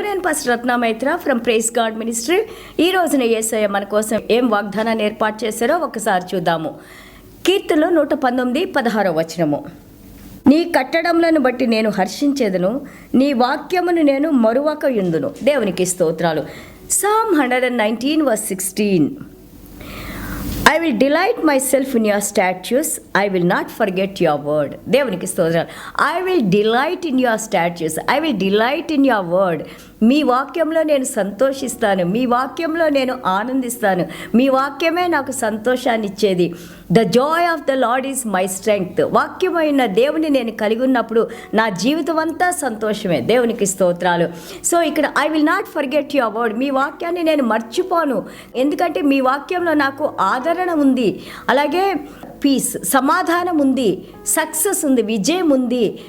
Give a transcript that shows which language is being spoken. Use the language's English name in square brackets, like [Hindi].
[Telugu] నేను pastor Ratna Maitra from praise God ministry. ఈ రోజున యేసయ్య మన కోసం ఏం వాగ్దానాన్ని ఏర్పాటు చేశారో ఒకసారి చూద్దాము. కీర్తనలో 119:16 నీ కట్టడములను బట్టి నేను హర్షించేదను, నీ వాక్యమును నేను మరువక యుందును. దేవునికి స్తోత్రాలు. [English] Psalm 119:16 I will delight myself in your statutes. I will not forget your word. [Telugu] దేవునికి స్తోత్రాలు. [English] I will delight in your statutes. I will delight in your word. [Telugu] మీ వాక్యంలో నేను సంతోషిస్తాను, మీ వాక్యంలో నేను ఆనందిస్తాను, మీ వాక్యమే నాకు సంతోషాన్ని ఇచ్చేది. [English] The joy of the Lord is my strength. [Telugu] వాక్యమైన దేవుని నేను కలిగి ఉన్నప్పుడు నా జీవితం అంతా సంతోషమే. దేవునికి స్తోత్రాలు. సో ఇక్కడ [English] I will not forget your word. [Telugu] మీ వాక్యాన్ని నేను మర్చిపోను, ఎందుకంటే మీ వాక్యంలో నాకు ఆదరణ ఉంది, అలాగే పీస్ సమాధానం ఉంది, సక్సెస్ ఉంది, విజయం ఉంది.